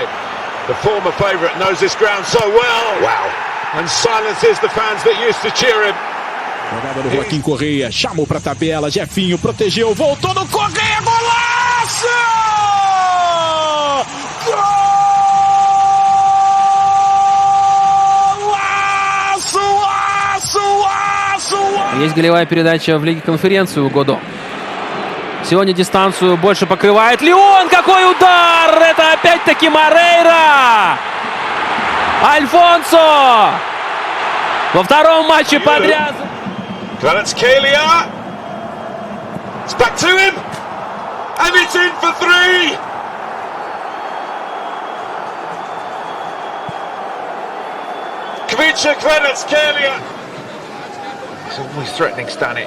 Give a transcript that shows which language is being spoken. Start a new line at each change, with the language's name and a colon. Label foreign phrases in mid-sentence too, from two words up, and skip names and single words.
English: The former favourite knows this ground so well. Wow. And silences the fans that used to cheer him.
Portuguese: Jogada do Joaquim Correia, chamou pra tabela, Jefinho protegeu, voltou no Correia, golaço!
Russian: Есть голевая передача в Лиге Конференции у Годо. Сегодня дистанцию больше покрывает Леон. Какой удар! Это опять-таки Морейра! Альфонсо! Во втором матче подряд.
English: Kvaratskhelia. It's back to him. And it's in for 3. He's always threatening Stanic.